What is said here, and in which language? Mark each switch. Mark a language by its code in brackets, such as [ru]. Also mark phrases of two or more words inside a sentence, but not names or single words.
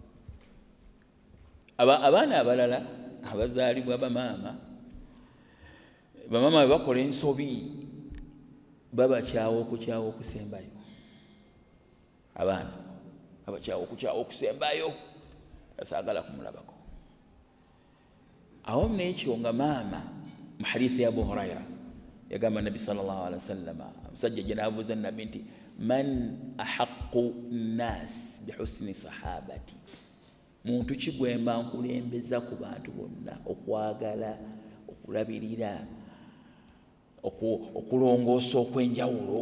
[lg] Abaana abalala abazaalibwa bamaama bwe bakola ensobi babakyawa okukyawa okusembayo. Abaana babakyawa okukyawa okusembayo, asaagala kumulabako. Awo n'ekyo nga maama mu hadithi ya Abu Huraira yagamba Nabi [ar] صلى الله عليه وسلم, [lg] omusajja gye n'abuuza Nabi nti [ar] من أحق الناس بحسن صحابتي, [lg] muntu ki gwe mba nkulembeza ku bantu bonna okwagala, okulabirira, okulongoosa okwenjawulo.